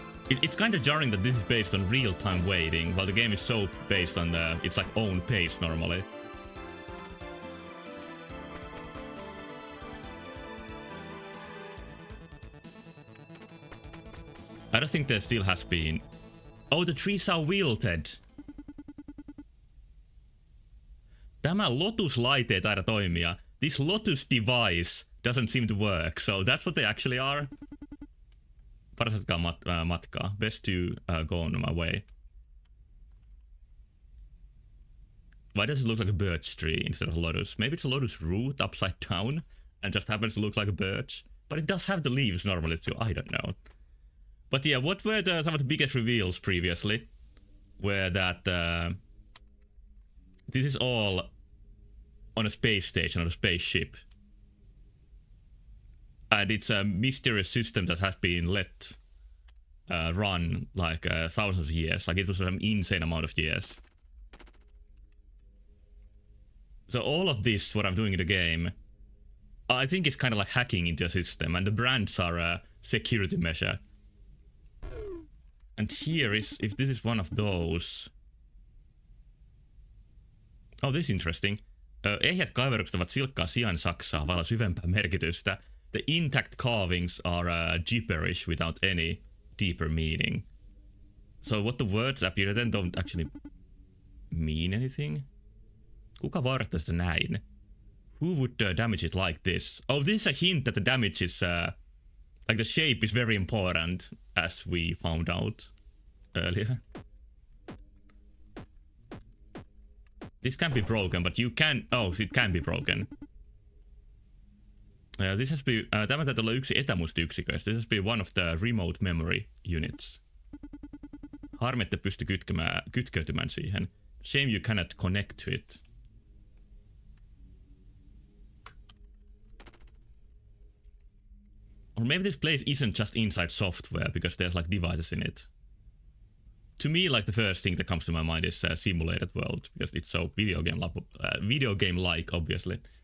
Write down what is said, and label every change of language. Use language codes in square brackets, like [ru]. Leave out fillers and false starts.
[en] It's kind of jarring that this is based on real-time waiting, while the game is so based on its like own pace normally. I don't think there still has been... Oh, the trees are wilted! [fi] Tämä Lotus-laite ei taida toimia. [en] This Lotus device doesn't seem to work, so that's what they actually are. [fi] Parasatkaa matkaa. [en] Best to go on my way. Why does it look like a birch tree instead of a lotus? Maybe it's a lotus root upside down and just happens to look like a birch. But it does have the leaves normally too, I don't know. But yeah, what were some of the biggest reveals previously? Were that this is all on a space station, on a spaceship. And it's a mysterious system that has been let run like thousands of years. Like it was an insane amount of years. So all of this, what I'm doing in the game, I think it's kind of like hacking into a system. And the brands are a security measure. And here is, if this is one of those... Oh, this is interesting. [fi] Ehjät kaiverukset ovat silkkaa sijainsaksaa vailla syvempää merkitystä. [en] The intact carvings are gibberish without any deeper meaning. So what the words appear then don't actually mean anything? [fi] Kuka varttaa näin? [en] Who would damage it like this? Oh, this is a hint that the damage is... like the shape is very important, as we found out earlier. This can be broken, but you can... Oh, it can be broken. This has been... [fi] Tämä täytyy olla yksi etämuistiyksiköistä. [en] This has been one of the remote memory units. [fi] Harmi, että pysty kytkeytymään siihen. [en] Shame you cannot connect to it. Or maybe this place isn't just inside software because there's like devices in it. To me, like the first thing that comes to my mind is simulated world because it's so video game like, obviously.